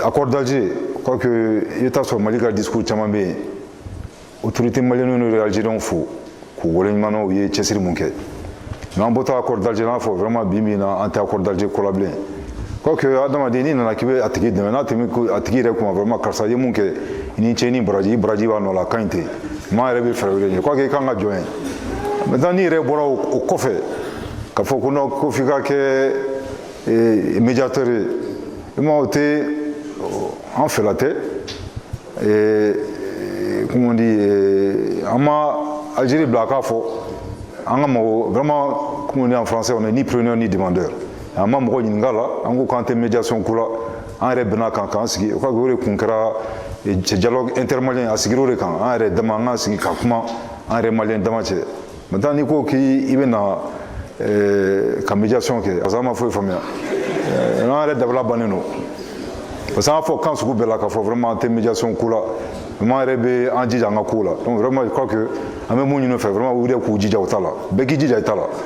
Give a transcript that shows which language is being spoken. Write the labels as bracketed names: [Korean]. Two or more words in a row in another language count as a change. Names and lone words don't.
[Bambara] Accord d'Alger quoique i bɛ taa sɔrɔ Mali ka discours caman bɛ yen [French] autorité malienne [Bambara] n'o Algériens fo k'u waleɲumandɔn u ye cɛsiri mun kɛ mais an bɔtɔ accord d'Alger n'a fɔ vraiment bi min na an tɛ accord d'Alger ko la bilen quoique adamaden n'i nana k'i bɛ a tigi dɛmɛ n'a tɛmɛ a tigi yɛrɛ kuma vraiment karisa ye mun kɛ i ni cɛ ni baraji i baraji b'a nɔ la a ka ɲi ten maa yɛrɛ bɛ fɛɛrɛ wɛrɛ ɲini quoique i kan ka jɔn ye maintenant n'i yɛrɛ bɔra o kɔfɛ k'a fɔ ko non ko f'i ka kɛ médiateur ye i ma o tɛ an fɛla tɛ [French] comment on dit [Bambara] an ma Algérie bila k'a fɔ an ka mɔgɔ vraiment [French] comme on dit en français on est ni preneur ni demandeur [Bambara] an ma mɔgɔ ɲininka la an ko k'an tɛ médiation ko la an yɛrɛ bɛnna kan k'an sigi o ka o de kun kɛra [French] dialogue intermalien [Bambara] a sigir'o de kan an yɛrɛ dama an k'an sigi ka kuma an yɛrɛ maliyɛn dama cɛ maintenant n'i ko k'i bɛna ka médiation kɛ [French] parce que [Bambara] an ma foyi faamuya an yɛrɛ dabila bannen don [French] parce que [Bambara] an y'a fɔ kan sugu bɛɛ la k'a fɔ vraiment an tɛ médiation ko la vraiment yɛrɛ bɛ an jija an ka ko la [French] donc vraiment je crois que [Bambara] an bɛ mun ɲini u fɛ vraiment u yɛrɛ k'u jija u ta la bɛɛ k'i jija i ta la.